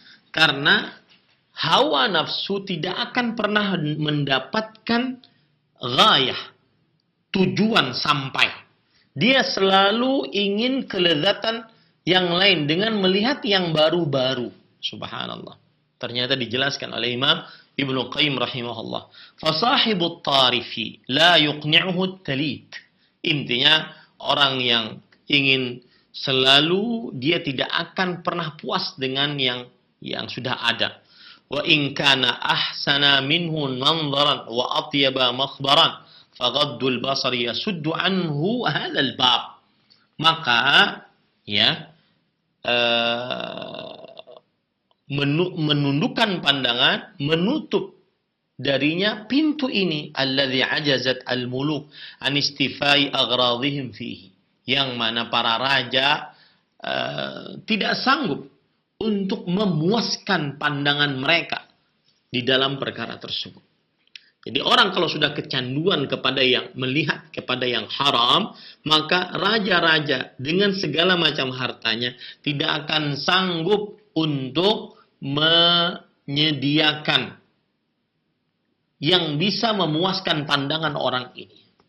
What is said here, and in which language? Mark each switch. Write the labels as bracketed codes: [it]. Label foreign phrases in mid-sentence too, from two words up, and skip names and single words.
[id] Karena hawa nafsu tidak akan pernah mendapatkan ghayah, tujuan sampai. Dia selalu ingin kelezatan yang lain dengan melihat yang baru-baru. Subhanallah. Ternyata dijelaskan oleh Imam Ibnu Qayyim rahimahullah. [ar] فصاحب الطرف لا يقنعه تليد. [id] Intinya orang yang ingin selalu, dia tidak akan pernah puas dengan yang sudah ada. [ar] وإن كان أحسن منه منظرا وأطيب مخبرا فغض البصر يسد عنه هذا الباب. [id] Maka ya menundukkan pandangan, menutup darinya pintu ini, [ar] الذي عجزت الملوك عن استيفاء أغراضهم فيه, [id] yang mana para raja tidak sanggup untuk memuaskan pandangan mereka di dalam perkara tersebut. Jadi orang kalau sudah kecanduan kepada yang melihat kepada yang haram, maka raja-raja dengan segala macam hartanya tidak akan sanggup untuk menyediakan yang bisa memuaskan pandangan orang ini.